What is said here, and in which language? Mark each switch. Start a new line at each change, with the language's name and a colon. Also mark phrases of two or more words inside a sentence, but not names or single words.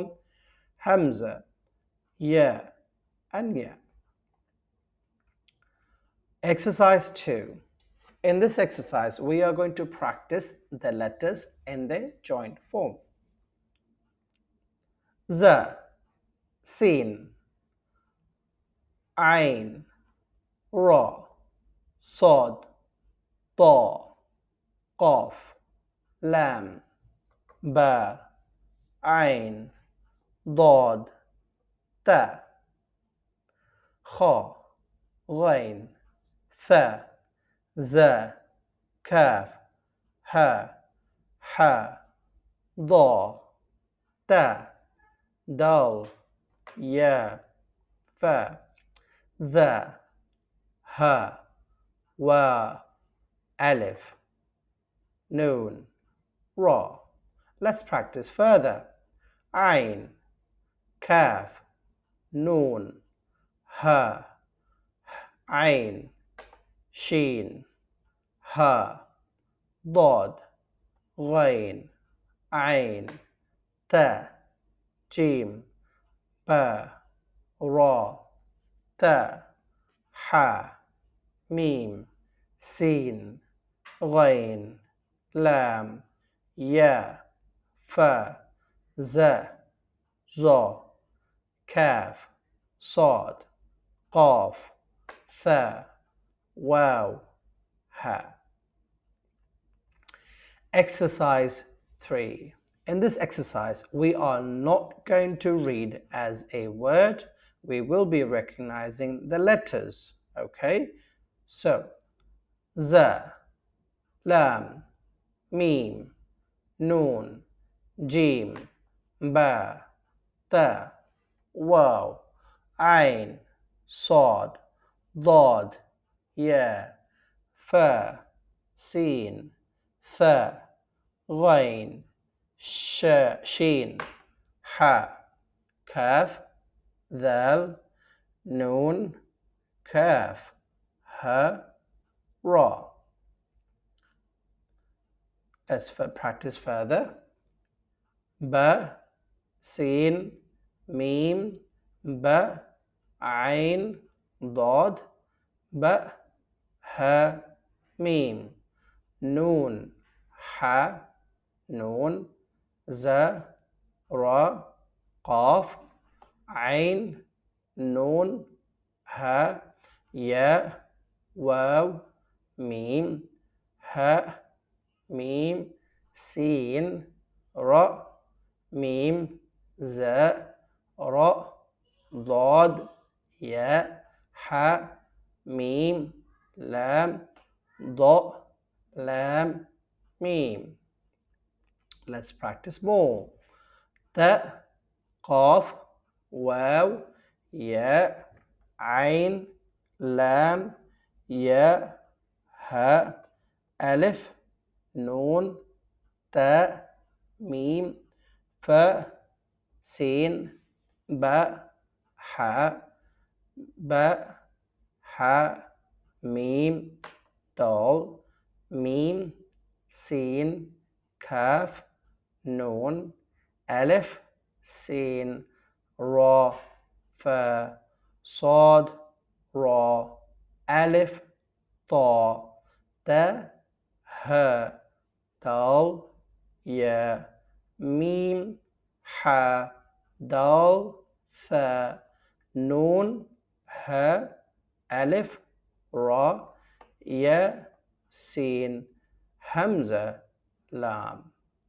English: Hamza, yeah, and yeah. Exercise 2. In this exercise, we are going to practice the letters in their joint form. Z, sin, ain, ra, sod, ta, qaf, lam, ba, ain, dad, ta, kha, ghain, tha, za, kaf, ha, ha, da, ta, dal, ya, fa,
Arabic: ذا ها
English: wa, alif, noon, ra. Let's practice further. Ain, kaf, noon, ha, ain, sheen, ha, dad, ghain, ain, ta, jim, ba, ra, ta, ha, mim, sin, ghain, lam, ya, fa, za, za, kaf, sad, qaf, tha, waw, ha. Exercise 3. In this exercise, we are not going to read as a word. We will be recognizing the letters. Okay? So, za, lam, mim, noon, jim, ba, ta, waw, ain, sad, dad, ya, fa, sin, tha, ghain, sheen, ha, kaf, dal, noon, kaf, ha, ra. Let's practice further. Ba, sin, mim, ba, ain, dad, ba, ha, mim, noon, ha, noon, za, ra, qaf, ain, noon, ha, ya, waw, mim, ha, mim, sin, ra, mim, za, ra, dad, ya, ha, mim, lam, da, lam, mim. Let's practice more. Ta, qaf, waw, ya, ain, lam, ya, ha, alif, noon, ta, mim, fa, sin, ba, ha, ba, ha, mim, dal, mim, sin, kaf, noon, alif, sin, ra, fa, sad, ra, alif, ta, ta, ha, dal, ya, mim, ha, dal, tha, noon, ha, alif, ra, ya, sin, hamza, lam.